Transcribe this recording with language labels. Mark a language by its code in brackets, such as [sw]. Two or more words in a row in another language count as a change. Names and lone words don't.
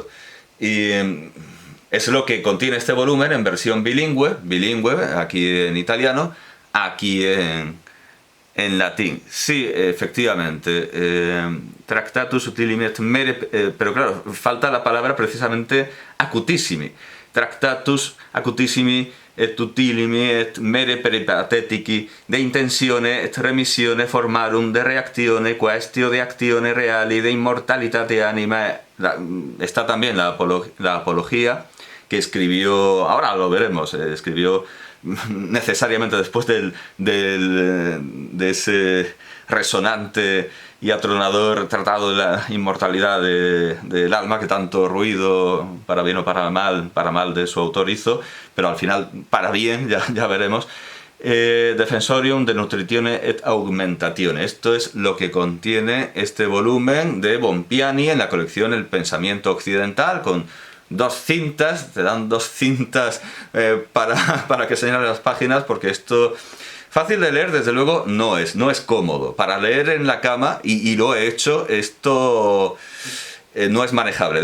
[es] Y es lo que contiene este volumen en versión bilingüe, aquí en italiano, aquí en latín. Sí, efectivamente, Tractatus Utilimi et Mere, pero claro, falta la palabra precisamente Acutissimi. Tractatus Acutissimi et utilimi et mere peripatetici de intenzione et remissione formarum de reactione quaestio de actione reali de immortalitate anima. Está también la apología que escribió, ahora lo veremos, escribió necesariamente después de ese resonante y atronador tratado de la inmortalidad del alma, que tanto ruido, para bien o para mal de su autor hizo, pero al final para bien, ya veremos. Defensorium de Nutritione et Augmentatione. Esto es lo que contiene este volumen de Bompiani en la colección El Pensamiento Occidental, con 2 cintas, te dan 2 cintas para que señalen las páginas, porque esto fácil de leer, desde luego, no es cómodo. Para leer en la cama, y lo he hecho, esto no es manejable.